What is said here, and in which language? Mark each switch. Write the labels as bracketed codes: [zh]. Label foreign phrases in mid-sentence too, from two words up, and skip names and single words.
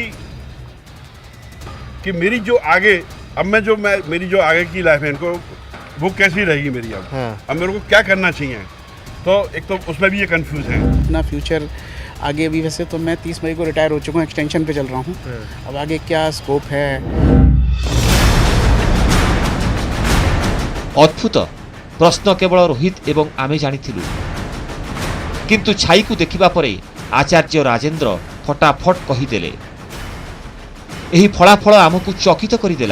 [hi] कि मेरी जो आगे अब मेरी जो आगे की लाइफ है इनको वो कैसी रहेगी मेरी अब। हाँ। अब मेरे को क्या करना चाहिए, तो एक तो उसमें भी ये कंफ्यूज है। अपना फ्यूचर आगे भी, वैसे तो मैं 30 मई को रिटायर हो चुका हूँ, एक्सटेंशन पे चल रहा हूँ। अब आगे क्या स्कोप है। [or] ଅଦ୍ଭୁତ ପ୍ରଶ୍ନ କେବଳ ରୋହିତ ଏବଂ ଆମେ ଜାଣିଥିଲୁ, କିନ୍ତୁ ଛାଇକୁ ଦେଖିବା ପରେ ଆଚାର୍ଯ୍ୟ ରାଜେନ୍ଦ୍ର ଫଟାଫଟ କହିଦେଲେ। ଏହି ଫଳାଫଳ ଆମକୁ ଚକିତ କରିଦେଲା।